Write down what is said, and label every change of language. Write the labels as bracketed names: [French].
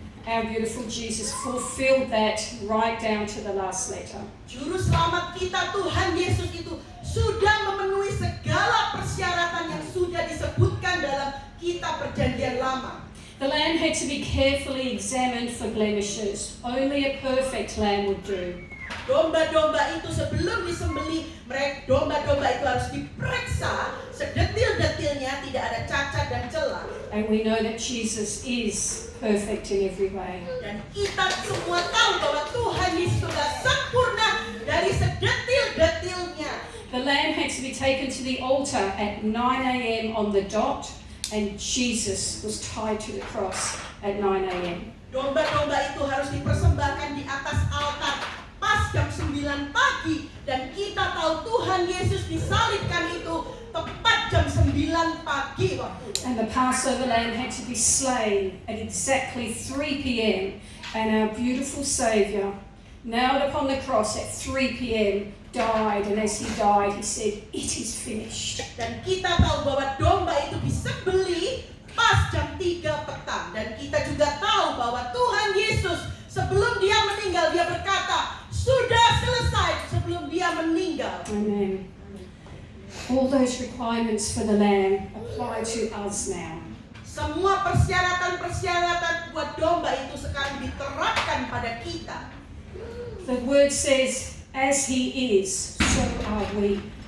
[English] Our beautiful Jesus fulfilled that right down to the last letter. [Indonesian] Juru selamat kita Tuhan Yesus itu sudah memenuhi segala persyaratan yang sudah disebutkan dalam kitab Perjanjian Lama. [English] The lamb had to be carefully examined for blemishes. Only a perfect lamb would do. [Indonesian] Domba-domba itu sebelum disembelih, domba-domba itu harus diperiksa sedetil-detilnya, tidak ada cacat dan celah. [English] And we know that Jesus is perfect in every way. [Indonesian] Dan kita semua tahu bahwa Tuhan Yesus sudah sempurna dari sedetil-detilnya. [English] The lamb had to be taken to the altar at 9 a.m. on the dot, and Jesus was tied to the cross at 9 a.m. [Indonesian] Domba-domba itu harus dipersembahkan di atas altar pas jam 9 pagi, dan kita tahu Tuhan Yesus disalibkan itu tepat jam 9 pagi waktu. [English] And the Passover lamb had to be slain at exactly 3 p.m. And our beautiful Saviour, nailed upon the cross at 3 p.m., died. And as he died, he said, "It is finished." [Indonesian] Dan kita tahu bahwa domba itu disembelih pas jam 3 petang. Dan kita juga tahu bahwa Tuhan Yesus sebelum dia meninggal, dia berkata, sudah selesai sebelum dia meninggal. [English] Amen. All those requirements for the lamb apply to us now. [Indonesian] Semua persyaratan-persyaratan buat domba itu sekarang diterapkan pada kita. [English] The word says, "As he is, so are we."